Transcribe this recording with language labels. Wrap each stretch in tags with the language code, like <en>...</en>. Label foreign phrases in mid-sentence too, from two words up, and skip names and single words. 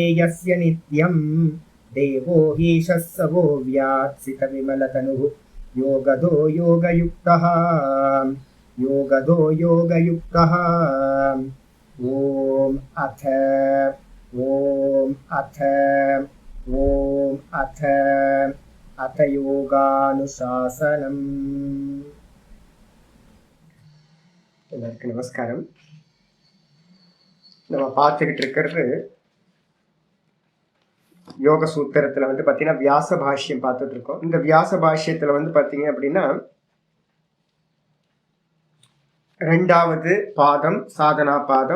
<sa>यस्य नित्यं देवो हीशः स वो व्यात्सितविमलतनुः योगदो योगयुक्तः ॐ अथ योगानुशासनम्।</sa> <ta>எல்லாருக்கும் நமஸ்காரம். நம்ம பார்த்துக்கிட்டு இருக்கிறது யோக சூத்திரத்துல பார்த்தீங்கன்னா வியாச பாஷ்யம் பார்த்துட்டு இருக்கோம். இந்த வியாச பாஷ்யத்துல பார்த்தீங்க அப்படின்னா 2வது பாதம் சாதனா பாதம்.</ta>